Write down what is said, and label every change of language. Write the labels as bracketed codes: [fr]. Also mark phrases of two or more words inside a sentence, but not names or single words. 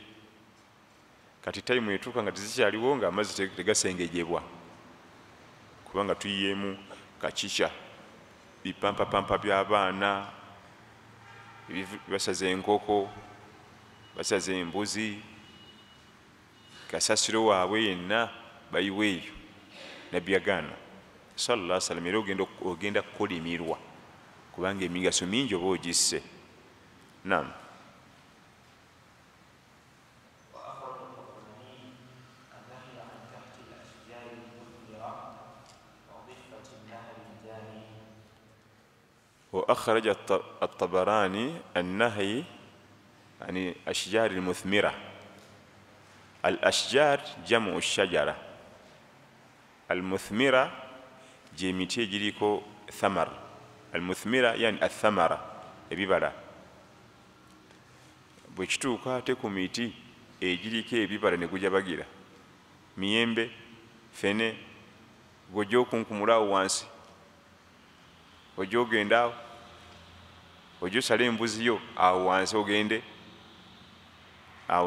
[lg] Kati tayimu etuuka nga tezikyaliwo ng'amazzi tegasengejebwa, kubanga tuyiyeemu kakica, bipampapampa by'abaana, basaza enkoko, basaza embuzi, kasasiro waabwe yenna bayiweeyo. Nabbi yagaana [ar] صلى الله عليه وسلم, [lg] era ogenda kukolimirwa kubanga emigaso mingi oba ogisse. Naam. [ar] وأخرج الطبراني النهي عن الأشجار المثمرة. الأشجار جمع الشجرة، المثمرة [lg] gyemiti egiriko [ar] ثمر. المثمرة يعني الثمرة ebibala. [lg] Bwe kituuka ate ku miti egiriko ebibala ne gujabagira, miyembe, fene, gojja okunkumulawo wansi, ojja ogenda awo, ojja osala embuzi yo awo wansi ogende awo.